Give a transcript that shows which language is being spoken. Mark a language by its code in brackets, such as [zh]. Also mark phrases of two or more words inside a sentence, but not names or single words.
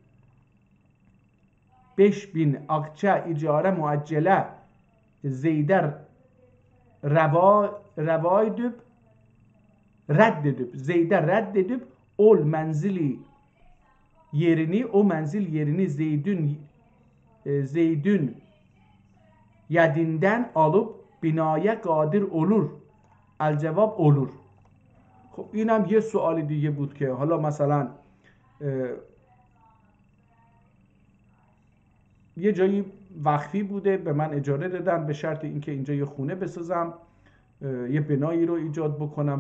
[tr] 5000 akçe icara muaccele Zeyd'e Zeyd'e reddedip ol menzili yerini, o menzil yerini Zeyd'ün yedinden alıp binaya qadir olur. الجواب olur. [fa] خب اینم یه سوال دیگه بود که حالا مثلا یه جایی وقفی بوده به من اجاره دادن به شرط اینکه اینجا یه خونه بسازم، یه بنایی رو ایجاد بکنم.